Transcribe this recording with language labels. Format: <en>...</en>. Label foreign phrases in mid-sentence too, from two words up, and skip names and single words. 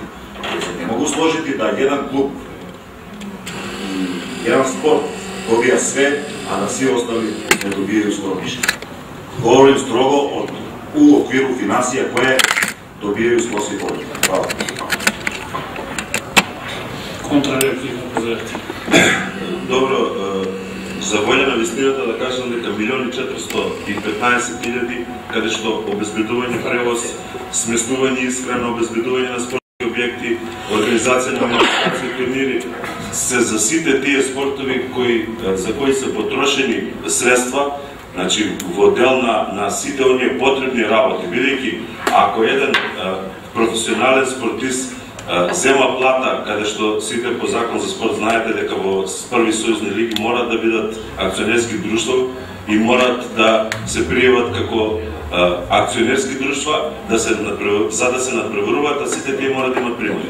<sr>Ne mogu složiti da jedan klub, jedan sport dobija sve, a da svi ostali ne dobijaju skoro ništa. Govorim strogo u okviru finansija koje dobijaju sportski klub. Hvala. Kontrareplika, pozreti. Dobro,</sr> <mk>за волја на вистината да кажам дека 1.415.000, каде што обезбедување превоз, сместување искрана, обезбедување на спортски објекти, организација на манифестации, турнири, се за сите тие спортови за кои се потрошени средства, значи во дел на сите оние потребни работи, бидејќи ако еден професионален спортист зема плата, каде што сите по закон за спорт знаете дека во први сојузни лиги морат да бидат акционерски друштва и морат да се пријават како акционерски друштва за да се надпреваруваат, а сите тие морат да имат примања.</mk>